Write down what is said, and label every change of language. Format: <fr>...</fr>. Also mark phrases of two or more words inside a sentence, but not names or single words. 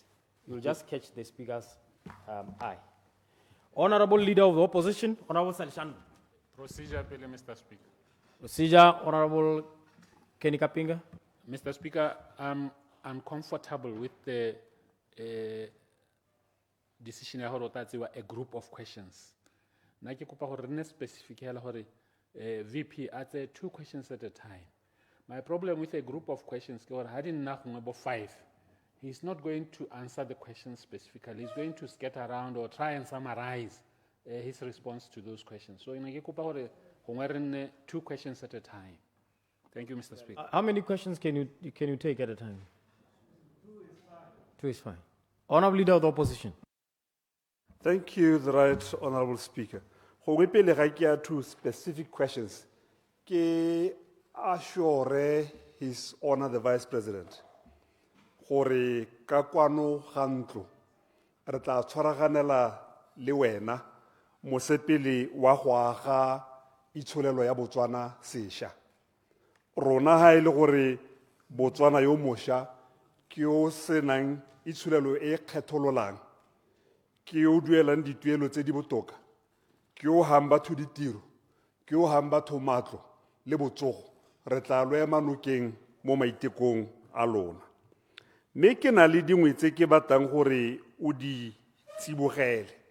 <en>You'll just catch the speaker's eye. Honorable Leader of the Opposition, Honorable Salishan. Procedure, Mr. Speaker. Procedure, Honorable Kenny Kapinga. Mr. Speaker, I'm comfortable with the decision</en> <tn>ya hore</tn> <en>a group of questions.</en> <tn>Na ke kopa hore re specific hela hore VP</tn> <en>at 2 questions at a time. My problem with a group of questions</en> <tn>ke hore ha di nna gongwe bo 5.</tn> <en>He's not going to answer the questions specifically. He's going to scatter around or try and summarize his response to those questions.</en> <tn>So ina ke kopa hore gongwe re nne</tn> <en>2 questions at a time. Thank you, Mr. Speaker. How many questions can you take at a time? 2 is fine. Honorable Leader of the Opposition. Thank you, the Right Honorable Speaker.</en> <tn>Go pele ga ke</tn> <en>2 specific questions.</en> <tn>Ke assure</tn> <en>His Honor the Vice President</en> <tn>gore ka kwano ga ntlo re tla tshwaraganela le wena mosepele wa go aga itsholelo ya Botswana sesha. Rona ha ile gore Botswana yo mosha ke o senang itshulelo e kgethololang ke o duelang dituelo tse di botoka ke o hamba thu ditiro ke o hamba thu matlo le botsogo re tla lo ema nokeng mo maitekong a lona mme ke na le dingwe tse ke batang gore o di tsibogele</tn>